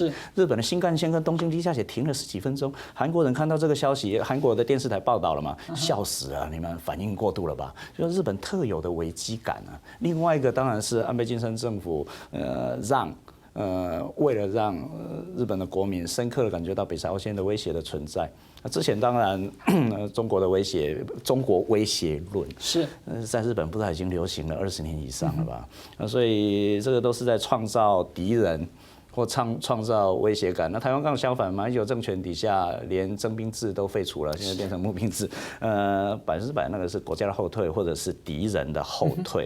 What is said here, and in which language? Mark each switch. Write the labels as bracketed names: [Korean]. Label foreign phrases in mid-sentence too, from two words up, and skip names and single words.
[Chinese] 是日本的新幹線跟東京地下鐵停了10幾分鐘，韓國人看到這個消息，韓國的電視台報道了嘛，笑死了，你們反應過度了吧？就是日本特有的危機感啊！另外一個當然是安倍晉三政府，為了讓日本的國民深刻的感覺到北朝鮮的威脅的存在，之前當然中國威脅論是在日本不知道已經流行了20年以上了吧？所以這個都是在創造敵人或创造威胁感。那台湾刚好相反，马英九政权底下连征兵制都废除了，现在变成募兵制，100%那个是国家的后退，或者是敌人的后退。